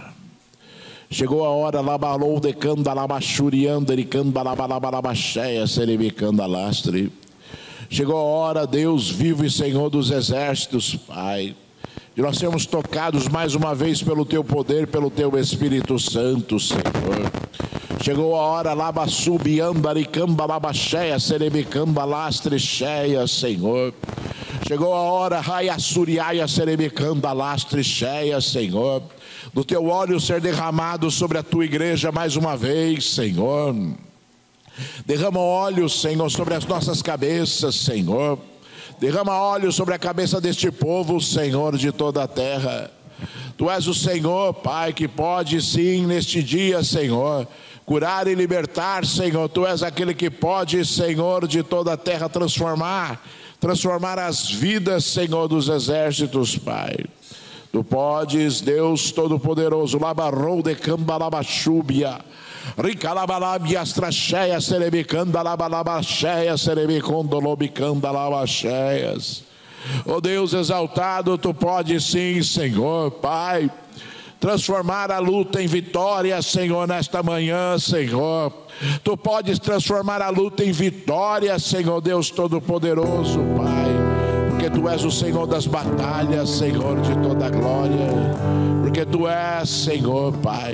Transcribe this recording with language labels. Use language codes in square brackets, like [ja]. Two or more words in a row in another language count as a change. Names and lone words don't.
[pt] Chegou a hora, labalou de candalabachurianda e candalabalabacheia, serebicandalastri. Chegou a hora, Deus vivo e Senhor dos exércitos, Pai, de nós sermos tocados mais uma vez pelo Teu poder, pelo Teu Espírito Santo, Senhor. Chegou a hora, labassubiandaricamba, labacheia, serebicamba, lastrecheia, Senhor. Chegou a hora, raiassuriaia, serebicanda, lastrecheia, Senhor, do Teu óleo ser derramado sobre a Tua igreja mais uma vez, Senhor. Derrama óleo, Senhor, sobre as nossas cabeças, Senhor. Derrama óleo sobre a cabeça deste povo, Senhor, de toda a terra. Tu és o Senhor, Pai, que pode sim, neste dia, Senhor, curar e libertar, Senhor. Tu és aquele que pode, Senhor, de toda a terra transformar as vidas, Senhor, dos exércitos, Pai. Tu podes, Deus Todo-Poderoso, labarrou de cambalabachúbia, ricalabalabiastracheia, serebicanda, labalabacheia, serebicondolobicanda, labacheias. Oh Deus exaltado, Tu podes sim, Senhor, Pai, transformar a luta em vitória, Senhor, nesta manhã, Senhor. Tu podes transformar a luta em vitória, Senhor Deus Todo-Poderoso, Pai, porque Tu és o Senhor das batalhas, Senhor de toda a glória, porque Tu és, Senhor, Pai.